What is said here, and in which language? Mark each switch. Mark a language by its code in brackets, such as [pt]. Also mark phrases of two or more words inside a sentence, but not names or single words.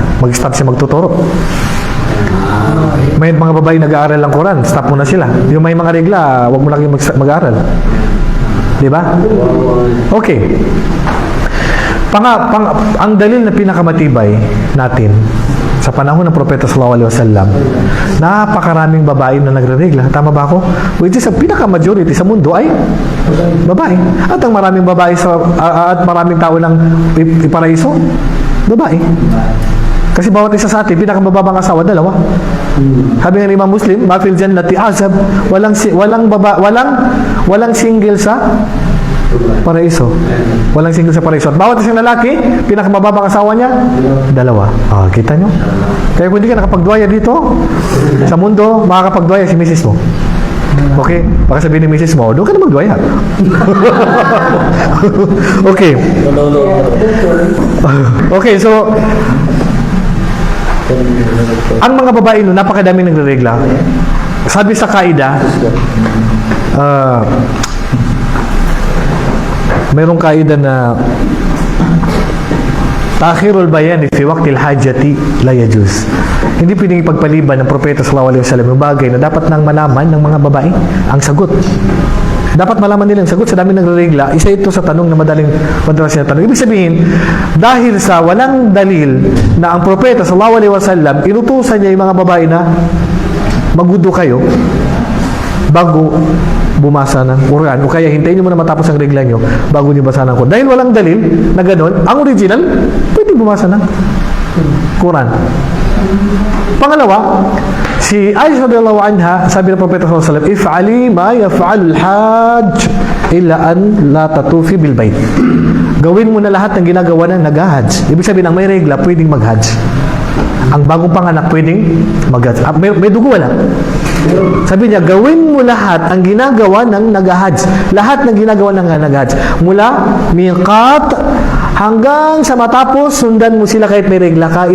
[tl] Mag-stop siya magtuturo. May mga babaeng nag-aaral ng Quran, stop mo na sila. Yung may mga regla, wag mo lang yung mag-aaral. Di ba? Okay. Ang dalil na pinakamatibay natin sa panahon ng Propeta [ar] صلى الله عليه وسلم, [tl] napakaraming babae na nagre-regla. Tama ba ako? Which is ang pinaka-majority sa mundo ay babae. At ang maraming babae at maraming tao ng iparaiso, babae. Kasi bawat isa sa atin, pinakamababang asawa, dalawa. Sabi ng Imam Muslim, [ar] ما في الجنة أعزب, [tl] walang single sa paraiso. Walang single sa paraiso. At bawat isang lalaki, pinakamababang asawa niya, dalawa. Kita nyo? Kaya kung hindi ka nakapagduaya dito, sa mundo, makakapagduaya si misis mo. Okay? Baka sabihin ni misis mo, doon ka na magduaya. Okay. Okay, so, ang mga babae no, napakadami nagre-regla. Sabi sa kaida, mayroong kaida na [ar] تأخير البيان في وقت الحاجة لا يجوز. [tl] Hindi pwedeng ipagpaliban ng Propeta [ar] صلى الله عليه وسلم [tl] yung bagay na dapat nang malaman ng mga babae ang sagot. Dapat malaman nila ang sagot sa dami nagre-regla. Isa ito sa tanong na madalas na tanong. Ibig sabihin, dahil sa walang dalil na ang Propeta [ar] صلى الله عليه وسلم [tl] inutusan niya yung mga babae na magwudu kayo bago bumasa ng Quran. O kaya hintayin niyo muna matapos ang regla niyo bago niyo basa ng Quran. Dahil walang dalil na gano'n, ang original, pwede bumasa ng Quran. Pangalawa, si Aisha [ar] رضي الله عنها, [tl] sabi ng Propeta [ar] صلى الله عليه وسلم, افعلي ما يفعل الحاج إلا أن لا تطوفي بالبيت. [tl] Gawin mo na lahat ng ginagawa ng nag-hajj. Ibig sabihin, ang may regla, pwedeng mag-hajj. Ang bagong panganak, pwedeng mag-hajj. May dugo wala. Sabi niya, gawin mo lahat ang ginagawa ng nag-hajj. Lahat ng ginagawa ng nag-hajj. Mula miqat hanggang sa matapos, sundan mo sila kahit may regla ka.